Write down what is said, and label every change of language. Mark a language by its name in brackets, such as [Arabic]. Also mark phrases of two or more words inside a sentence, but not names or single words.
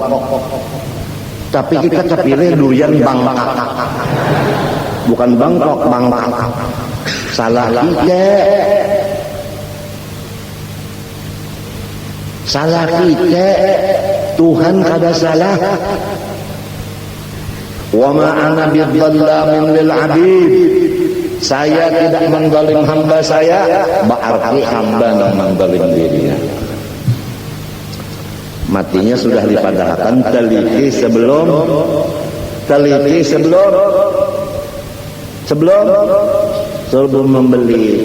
[Indonesian] Tapi kita pilih durian Bangkok. Bukan Bangkok, Bangkok. Salah kita. Salah kita. [Banjar] Tuhan kada salah. [Arabic] Wa ma ana bidzallamin lil 'abid. [Indonesian] Saya tidak menzalim hamba saya, berarti hamba yang menzalim dirinya. Matinya sudah dipadahkan, teliti sebelum membeli.